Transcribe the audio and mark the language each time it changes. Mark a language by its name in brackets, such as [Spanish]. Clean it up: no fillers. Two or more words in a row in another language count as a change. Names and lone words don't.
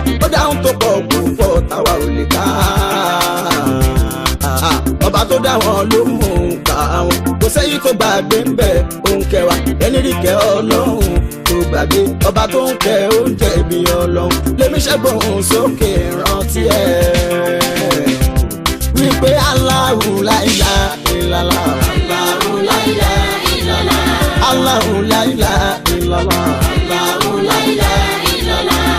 [Yoruba] Ó dáhùn tó pọ̀ púpọ̀ táwa ò lè ká. Ọba tó dá wọn ló mú nǹka wọn. Kò sẹ́yìn tó gbàgbé ń bẹ̀ òun kẹwàá. Ẹni rí kẹ́ Ọlọ́run tó gbàgbé. Ọba tó ń kẹ oúnjẹ ibi Ọlọ́run. Lémi ṣẹ́gbọ̀n sókè rántí ẹ̀. [Arabic] Wípé الله لا إله إلا الله. الله لا إله إلا الله. الله لا إله إلا الله. الله لا إله إلا الله.